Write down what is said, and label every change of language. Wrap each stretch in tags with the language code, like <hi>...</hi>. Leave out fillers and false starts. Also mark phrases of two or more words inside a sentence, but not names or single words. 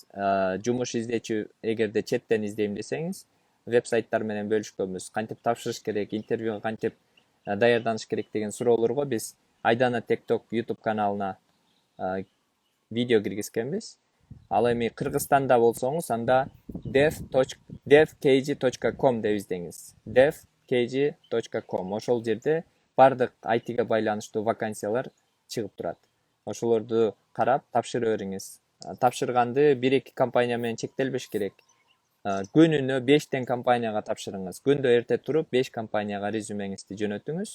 <ky>Жумуш издечү, эгерде четтен издейм десеңиз, веб-сайттар менен бөлүшкөнбүз. Кантип тапшырыш керек, интервьюга кантип даярданыш керек деген суроолорго биз Айдана TikTok YouTube каналына видео киргизкенбиз. Ал эми Кыргызстанда болсоңуз, анда devkg.com деп издеңиз. devkg.com. Ошол жерде бардык IT-ге байланыштуу вакансиялар чыгып турат. Ошолорду карап тапшыра бериңиз. Тапшырганды 1-2 компания менен чектелбеш керек. Күнүнө 5 компанияга тапшырыңыз. Күндө эрте туруп 5 компанияга резюмеңизди жөнөтүңүз.</ky>